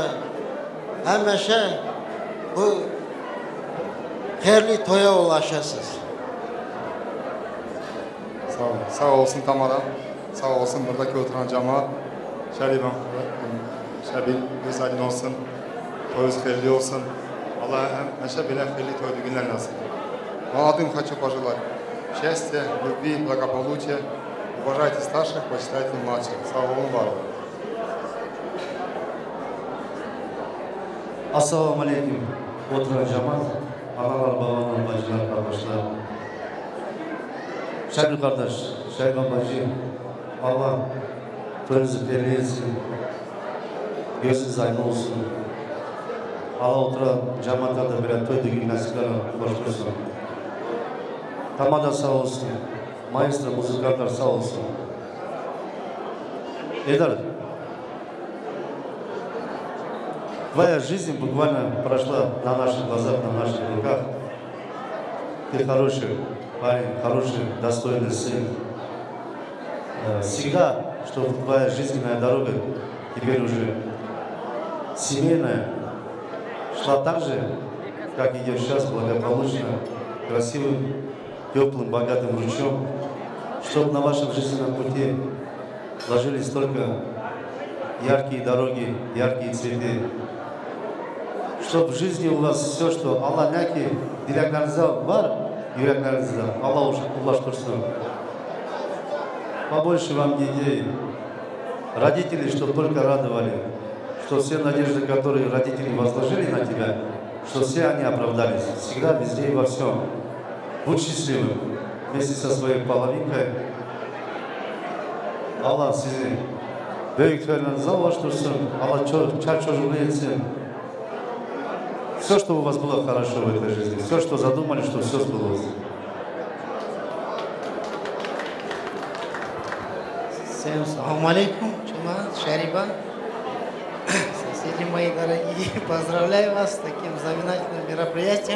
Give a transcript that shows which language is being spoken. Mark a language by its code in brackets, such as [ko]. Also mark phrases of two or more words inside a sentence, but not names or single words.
[tr] Hemeşe bu hayırlı toya ulaşasız. Sağ olun. Sağ olsun Tamara. Sağ olsun buradaki oturan cemaat. Şerifem, Şerif göz aydın olsun. Toyuz hayırlı olsun. Allah hemeşe bile hayırlı toylu günler nasip. [ru] Молодым хочу пожелать счастья, любви, благополучия. Уважайте старших, почитайте младших. Слава Богу. [ar] Assalamu alaikum. [tr] Oturan cemaat, analar, babalar, bacılar, kardeşler. Şerif kardeş, Şerif bacı, Allah toyunuzu hayırlı etsin. Gözünüz aydın olsun. Allah oturan cemaatlarda bir toy düğün nasiplerine başlasın. Tamada sağ olsun. Maestro, музыканты sağ olsun. [ru] Эдар, твоя жизнь буквально прошла на наших глазах, на наших руках. Ты хороший парень, хороший, достойный сын. Всегда, что твоя жизненная дорога теперь уже семейная, шла так же, как идет сейчас, благополучно, красивым, теплым, богатым ручьем, чтобы на вашем жизненном пути ложились только яркие дороги, яркие цветы, чтобы в жизни у вас все, что [tr] Allah ne ki dileklerinizde var, yüreklerinizde Allah ulaştırsın. [ru] Побольше вам детей, родителей, чтобы только радовали, что все надежды, которые родители возложили на тебя, что все они оправдались, всегда, везде и во всем. Будь счастливым вместе со своей половинкой. [tr] Allah sizi büyüklerinizden ulaştırsın. Allah çar çocuklu etsin. [ru] Все, что у вас было хорошо в этой жизни, все, что задумали, что все сбылось. Всем [ar] سلام عليكم, [ru] Чумат, Шариба. Соседи мои дорогие, поздравляю вас с таким знаменательным мероприятием.